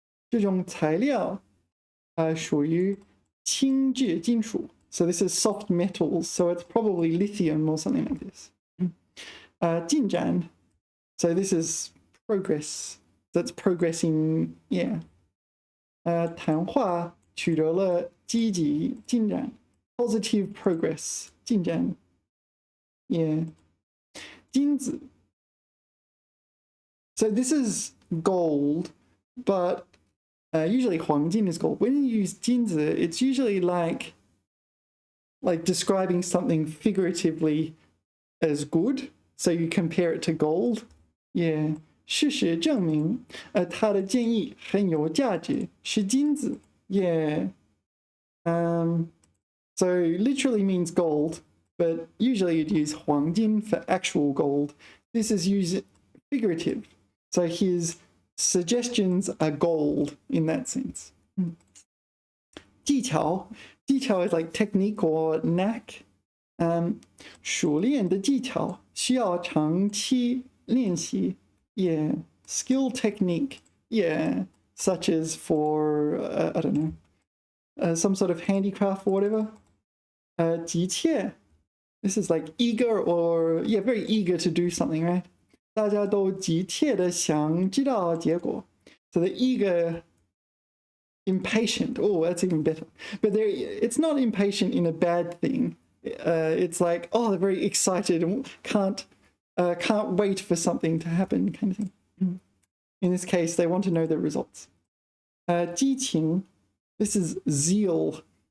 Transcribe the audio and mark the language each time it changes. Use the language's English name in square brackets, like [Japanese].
[Chinese] 这种材料属于轻质金属. [English] So this is soft metals, so it's probably lithium or something like this. 进展 so this is progress. That's progressing, yeah. [Chinese] 谈话取得了积极进展 positive progress 进展 yeah. [English] 金子 so this is gold, but usually 黄金 is gold. When you use 金子, it's usually like describing something figuratively as good, so you compare it to gold. Yeah. [Chinese] 事实证明他的建议很有价值是金子 yeah. [English] So literally means gold, but usually you'd use 黄金 for actual gold. This is used figurative, so his suggestions are gold in that sense. 技巧 is like technique or knack. [Chinese] 熟练的技巧需要长期练习 yeah. [English] Skill technique, yeah, such as for I don't know, some sort of handicraft or whatever. 急切, this is like eager or, yeah, very eager to do something, right? [Chinese] 大家都急切的想知道结果. [English] So the eager, impatient. Oh, that's even better. But it's not impatient in a bad thing. It's like, oh, they're very excited and can't wait for something to happen, kind of thing. In this case, they want to know the results. 激情, this is zeal.